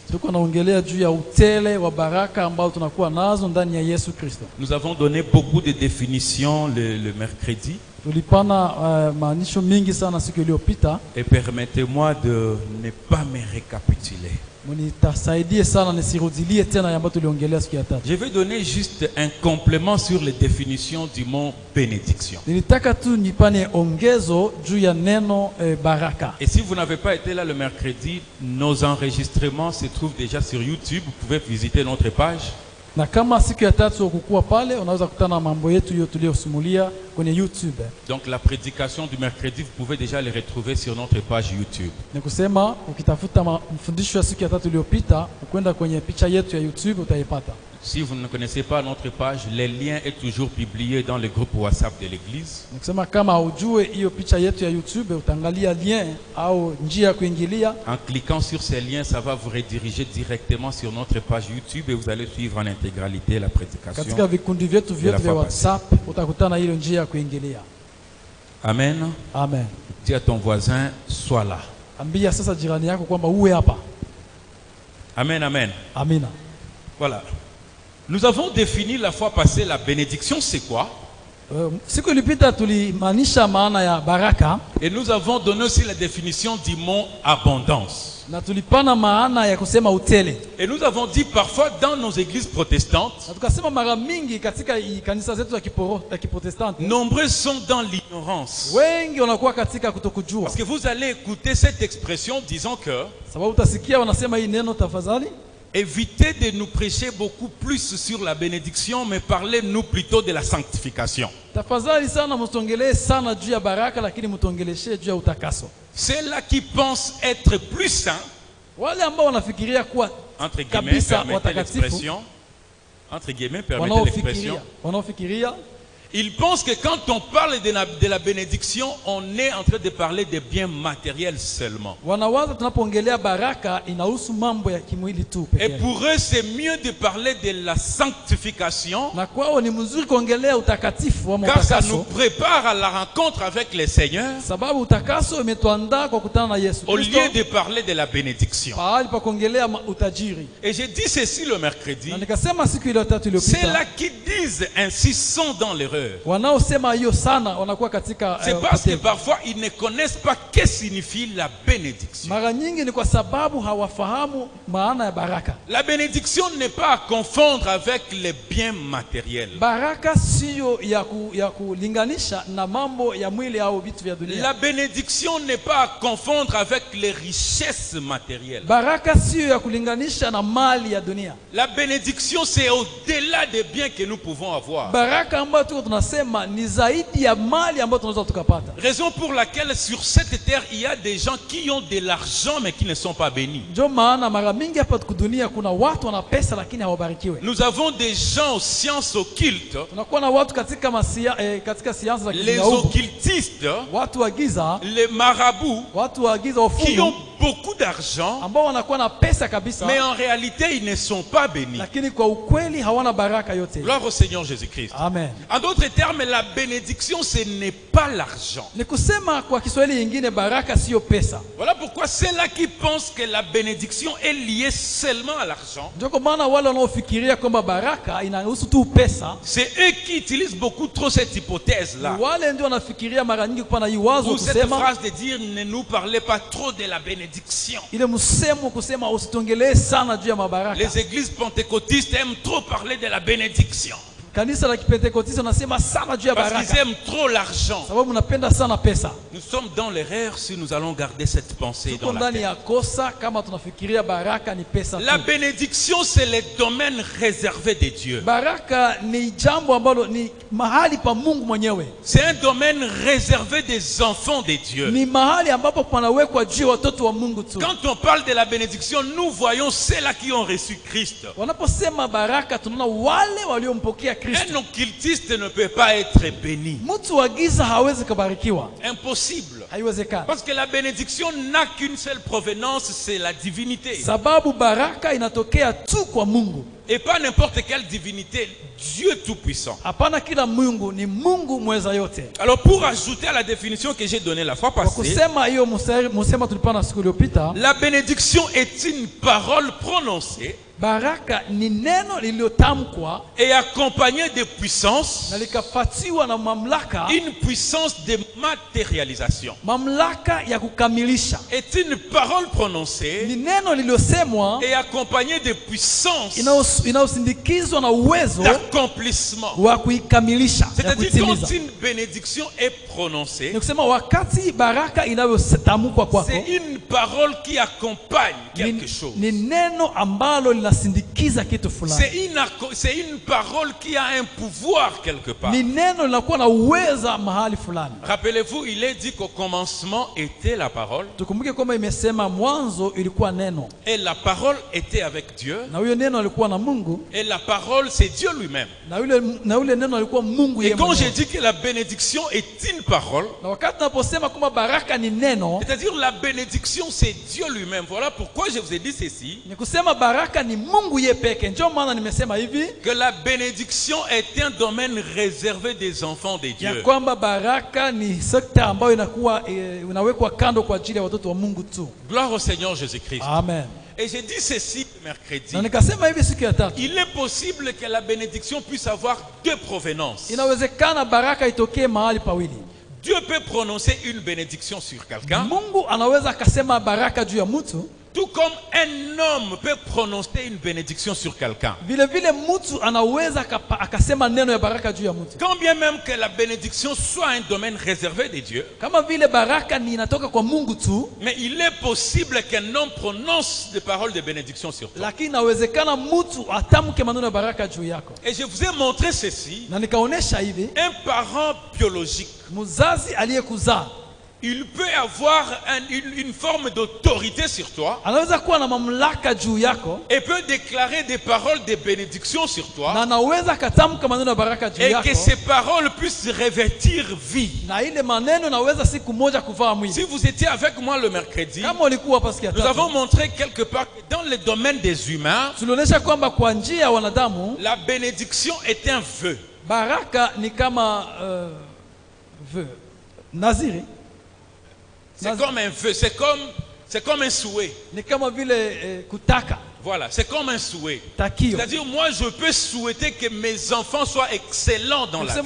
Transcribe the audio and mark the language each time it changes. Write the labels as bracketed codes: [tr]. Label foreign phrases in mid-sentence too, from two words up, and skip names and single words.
[sw] Tuko naongelea juu ya utele wa baraka ambao tunakuwa nazo ndani ya Yesu Kristo. [fr] Nous avons donné beaucoup de définitions le mercredi. [sw] Tulipana maanisho mingi sana siku iliyopita. [fr] Et permettez-moi de ne pas me récapituler. [sw] Mnisaidie sana nisirudilie tena ambayo tuliongelea siku ya tatu. [fr] Je vais donner juste un complément sur les définitions du mot bénédiction. [sw] Nilitaka tu nipane ongezo juu ya neno baraka. [fr] Et si vous n'avez pas été là le mercredi, nos enregistrements se trouvent déjà sur YouTube. Vous pouvez visiter notre page. [sw] Na kama siku ya tatu ukukua pale, unaweza kutana mambo yetu hiyo tuliyosimulia kwenye YouTube. [fr] Donc la prédication du mercredi, vous pouvez déjà les retrouver sur notre page YouTube. [sw] Ni kusema ukitafuta mafundisho ya siku ya tatu iliyopita, ukwenda kwenye picha yetu ya YouTube utaipata. [fr] Si vous ne connaissez pas notre page, les liens est toujours publié dans le groupe WhatsApp de l'église. [sw] Ni kusema kama ujue hiyo picha yetu ya YouTube, utaangalia lien au njia ya kuingilia. [fr] En cliquant sur ces liens, ça va vous rediriger directement sur notre page YouTube et vous allez suivre en intégralité la prédication. [sw] Katika vikundi vyetu vyote vya WhatsApp utakutana hiyo njia ya kuingilia. Amen. Amen. [fr] Dis à ton voisin, sois là. [sw] Ambia sasa jirani yako kwamba uwe hapa. Amen, amen. Amina. [fr] Voilà. Nous avons défini la fois passée la bénédiction, c'est quoi? [sw] Siku ilipita tulimaanisha maana ya baraka. [fr] Et nous avons donné aussi la définition du mot abondance. [sw] Na tulipana maana ya kusema utele. [fr] Et nous avons dit parfois dans nos églises protestantes, [sw] Na tukasema mara mingi katika kanisa zetu za Kiprotestanti, [fr] nombreux sont dans l'ignorance. [sw] wengi wanakuwa katika kutokujua. [fr] Parce que vous allez écouter cette expression disant que [sw] Sababu utasikia wanasema hii neno tafadhali. [fr] évitez de nous prêcher beaucoup plus sur la bénédiction, mais parlez-nous plutôt de la sanctification. [sw] Tafadhali sana mtongelee sana juu ya baraka, lakini mtongeleshe juu ya utakaso. [fr] Ceux-là qui pensent être plus saints, [sw] Wale ambao wanafikiria kuwa [fr] entre guillemets, [sw] kabisa [fr] permettez [sw] watakatifu, [fr] l'expression, entre guillemets, permettez l'expression, [sw] wanaofikiria [fr] ils pensent que quand on parle de la bénédiction, on est en train de parler des biens matériels seulement. [sw] wanawaza tunapoongelea baraka inahusu mambo ya kimwili tu pekee. [fr] Et pour eux, c'est mieux de parler de la sanctification, [sw] Na kwao ni mzuri kuongelea utakatifu wa [fr] car ça nous [sw] utakaso, [fr] prépare à la rencontre avec le Seigneur, [sw] sababu utakaso imetuandaa kwa kutana na Yesu [fr] au [sw] Kristo, [fr] lieu de parler de la bénédiction. [sw] pahali pa kuongelea utajiri. [fr] Et j'ai dit ceci le mercredi, [sw] Na nikasema siku ile tatu iliyopita, [fr] ceux-là qui disent ainsi sont dans l'erreur. [sw] wanaosema hiyo sana wanakuwa katika [fr] C'est parce que [sw] upotevu. [fr] parfois ils ne connaissent pas que signifie la bénédiction. [sw] Mara nyingi ni kwa sababu hawafahamu maana ya baraka. [fr] La bénédiction n'est pas à confondre avec les biens matériels. [sw] Baraka sio ya kulinganisha na mambo ya mwili au vitu vya dunia. [fr] La bénédiction n'est pas à confondre avec les richesses matérielles. [sw] Baraka sio ya kulinganisha na mali ya dunia. [fr] La bénédiction, c'est au-delà des biens que nous pouvons avoir. [sw] Baraka ambayo tuko tunasema ni zaidi ya mali ambayo tunaweza tukapata. [fr] Raison pour laquelle sur cette terre, il y a des gens qui ont de l'argent mais qui ne sont pas bénis. [sw] Ndio maana mara mingi hapa dunia kuna watu wana pesa lakini hawabarikiwe. [fr] Nous avons des gens aux sciences occultes, [sw] Tunakuwa na watu katika katika siasa za [fr] les [sw] kiungu, [fr] occultistes, [sw] watu wa giza, [fr] les marabouts, [sw] watu wa giza [fr] qui ont [sw] wafungu [fr] beaucoup d'argent, [sw] ambao wanakuwa na pesa kabisa, [fr] mais en réalité, ils ne sont pas bénis. [sw] lakini kwa ukweli hawana baraka yote. [fr] Gloire au Seigneur Jésus-Christ. Amen. En d'autres termes, la bénédiction, ce n'est pas l'argent. [sw] Ni kusema kwa Kiswahili nyingine baraka sio pesa. [fr] Voilà pourquoi ceux-là qui pensent que la bénédiction est liée seulement à l'argent, [sw] Ndio kwa maana wale wanaofikiria kwamba baraka inahusu tu pesa, [fr] c'est eux qui utilisent beaucoup trop cette hypothèse-là. [sw] wale ndio wanafikiria mara nyingi kupana hii wazo [fr] Ou cette [sw] kusema [fr] phrase de dire ne nous parlez pas trop de la bénédiction. [sw] ile msemo kusema usitongelee sana juu ya mabaraka. [fr] Les églises pentecôtistes aiment trop parler de la bénédiction [sw] Kanisa la Kipentekoste nasema sana juu ya [fr] parce qu'ils [sw] baraka [fr] aiment trop l'argent. [sw] sababu mnapenda sana pesa. [fr] Nous sommes dans l'erreur si nous allons garder cette pensée [sw] Tuko [fr] dans la [sw] ndani [fr] tête. [sw] ya kosa kama tunafikiria baraka ni pesa [fr] La [sw] tu. [fr] bénédiction, c'est le domaine réservé de Dieu. [sw] Baraka ni jambo ambalo ni mahali pa Mungu mwenyewe, [fr] C'est un domaine réservé des enfants de Dieu. [sw] ni mahali ambapo panawekwa juu ya watoto wa Mungu tu. [fr] Quand on parle de la bénédiction, nous voyons ceux-là qui ont reçu Christ. [sw] Wanaposema baraka tunaona wale waliompokea Kristo. [fr] Un occultiste ne peut pas être béni. [sw] Mtu wa giza hawezi kubarikiwa, [fr] Impossible. [sw] haiwezekani, [fr] Parce que la bénédiction n'a qu'une seule provenance, c'est la divinité. [sw] sababu baraka inatokea tu kwa Mungu. [fr] Et pas n'importe quelle divinité, Dieu Tout-Puissant. [sw] Hapana kila Mungu, ni Mungu mweza yote. [fr] Alors pour ajouter à la définition que j'ai donnée la fois [sw] Kwa [fr] passée, [sw] kusema hiyo musema tulipana siku iliyopita, [fr] la bénédiction est une parole prononcée [sw] baraka ni neno lililotamkwa [fr] et accompagnée de puissance, [sw] na likafatiwa na mamlaka, [fr] une puissance de matérialisation. [sw] mamlaka ya kukamilisha. [fr] Est une parole prononcée [sw] Ni neno lililosemwa [fr] et accompagnée de puissance [sw] inayosindikizwa na uwezo [fr] d'accomplissement. [sw] wa kuikamilisha, ya [fr] C'est-à-dire [sw] kuitimiza. [fr] quand une bénédiction est prononcée, [sw] Ni kusema wakati baraka inayotamkwa kwako, [fr] c'est une parole qui accompagne quelque chose. [sw] ni neno ambalo linasindikiza kitu fulani. [fr] C'est une parole qui a un pouvoir quelque part. [sw] Ni neno linakuwa na uweza mahali fulani. [fr] Rappelez-vous, il est dit qu'au commencement était la parole. [sw] Tukumbuke kwamba imesema mwanzo ilikuwa neno, [fr] Et la parole était avec Dieu. [sw] na huyo neno alikuwa na Mungu, [fr] Et la parole, c'est Dieu lui-même. [sw] na yule neno alikuwa Mungu [fr] Et [sw] yeye [fr] quand j'ai [sw] mwenyewe. [fr] dit que la bénédiction est une parole, [sw] Na wakati naposema kwamba baraka ni neno, [fr] c'est-à-dire la bénédiction, c'est Dieu lui-même. Voilà pourquoi je vous ai dit ceci. [sw] ni kusema baraka ni Mungu yeye peke. Ndio maana nimesema hivi [fr] Que la bénédiction est un domaine réservé des enfants de [sw] ya [fr] Dieu. [sw] kwamba baraka ni sekta ambayo inakuwa unawekwa kando kwa ajili ya watoto wa Mungu tu. [fr] Gloire au Seigneur Jésus-Christ. Amen. Et j'ai dit ceci mercredi. [sw] Na nikasema hivi siku ya tatu, [fr] Il est possible que la bénédiction puisse avoir deux provenances. [sw] inawezekana baraka itokee mahali pawili. [fr] Dieu peut prononcer une bénédiction sur quelqu'un, [sw] Mungu anaweza akasema baraka juu ya mtu, [fr] tout comme un homme peut prononcer une bénédiction sur quelqu'un. [sw] vile vile mtu anaweza akasema neno ya baraka juu ya mtu. [fr] Quand bien même que la bénédiction soit un domaine réservé de Dieu, [sw] Kama vile baraka ni inatoka kwa Mungu tu, [fr] mais il est possible qu'un homme prononce des paroles de bénédiction sur toi. [sw] lakini inawezekana mtu atamke maneno ya baraka juu yako. [fr] Et je vous ai montré ceci. [sw] Na nikaonesha hivi, [fr] Un parent biologique, [sw] mzazi aliyekuzaa [fr] il peut avoir une forme d'autorité sur toi [sw] anaweza kuwa na mamlaka juu yako, [fr] et peut déclarer des paroles de bénédiction sur [sw] na [fr] toi [sw] anaweza akatamka maneno ya baraka juu [fr] et [sw] yako, [fr] que ces paroles puissent revêtir vie. [sw] na ile maneno naweza siku moja kuvaa [fr] Si [sw] mwili. [fr] vous étiez avec moi le mercredi, [sw] Kama ulikuwa hapa siku ya [fr] nous avons [sw] tatu, [fr] montré quelque part que dans le domaine des humains, [sw] tulionyesha kwamba kwa njia ya wanadamu [fr] la bénédiction est un vœu. [sw] baraka ni kama vœu, naziri. [fr] C'est comme un vœu, c'est comme un souhait. [sw] Ni kama vile kutaka, [fr] Voilà, c'est comme un souhait. [sw] takio. [fr] C'est-à-dire, moi, je peux souhaiter que mes enfants soient excellents dans la vie.